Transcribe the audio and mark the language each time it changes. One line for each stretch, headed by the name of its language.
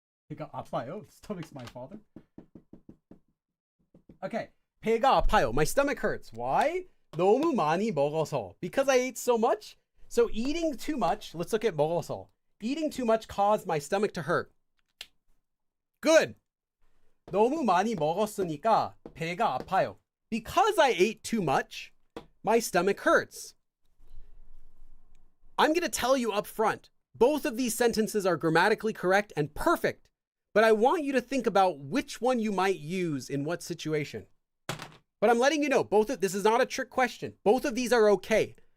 Korean: 배가 아파요.
English: Stomach's my father. Okay,
Korean: 배가 아파요.
English: My stomach hurts. Why?
Korean: 너무 많이 먹어서.
English: Because I ate so much. So eating too much. Let's look at 먹어서. Eating too much caused my stomach to hurt. Good.
Korean: 너무 많이 먹었으니까 배가 아파요.
English: Because I ate too much, my stomach hurts. I'm going to tell you up front, both of these sentences are grammatically correct and perfect, but I want you to think about which one you might use in what situation. But I'm letting you know, this is not a trick question. Both of these are okay.